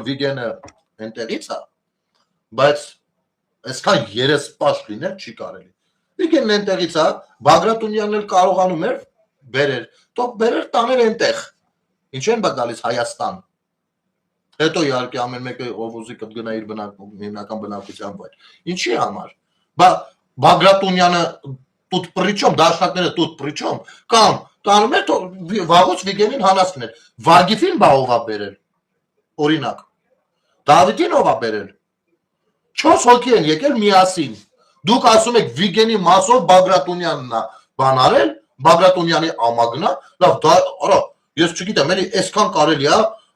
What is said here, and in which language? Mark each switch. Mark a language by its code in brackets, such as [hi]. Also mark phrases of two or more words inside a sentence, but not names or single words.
[hy] Վիգենը այնտեղից է, բայց այսքան երեսպաշտ լինել չի կարելի։ Վիգենն այնտեղից է, Բագրատունյանն էլ կարողանում էր բերել, թող բերեր տաներ այնտեղ։ Ինչ են բա գալիս Հայաստան։ Հետո իհարկե ամեն մեկը ով ուզի կգնա իր հիմնական բնակության վայր։ Ինչի համար։ Բագրատունյանը [ru] тут при чем, [hy] դաշնակները [ru] тут при чем, [hy] կամ տանում էր վաղուց Վիգենին հանածքներ։ Վարգիֆին բա ով է բերել։ Օրինակ։ Դավիթին ով է բերել։ 4 հոգի են եկել միասին։ Դուք ասում եք Վիգենի մասով Բագրատունյանն է բան արել, Բագրատունյանի ամագնա, լավ, դա արա, ես չգիտեմ, էլի այսքան կարելի է,